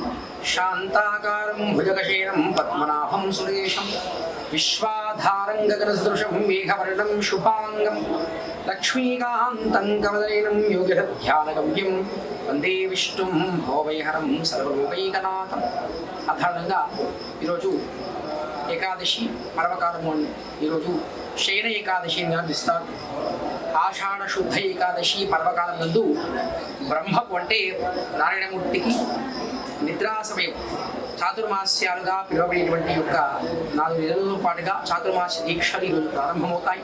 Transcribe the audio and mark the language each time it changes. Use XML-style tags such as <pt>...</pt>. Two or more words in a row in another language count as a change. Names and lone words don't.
<sa>शान्ताकारं भुजगशयनं पद्मनाभं सुरेशं विश्वाधारं गगनसदृशं मेघवर्णं शुभांगं लक्ष्मीकान्तं कमलनयनं योगिध्यानगम्यं वन्दे विष्णुं भवभयहरं सर्वलोकैकनाथम्</sa> <te>అర్థంగా ఈరోజు ఏకాదశి పర్వకాలము ఈరోజు శయన ఏకాదశి నిర్వహిస్తారు. ఆషాఢ శుద్ధ ఏకాదశి పర్వకాలం నందు బ్రహ్మకు అంటే నారాయణమూర్తికి నిద్రా సమయం చాతుర్మాస్యాలుగా పిలువబడేటువంటి యొక్క 4 నెలల పాటుగా చాతుర్మాస్య దీక్షలు ఈరోజు ప్రారంభమవుతాయి.</te>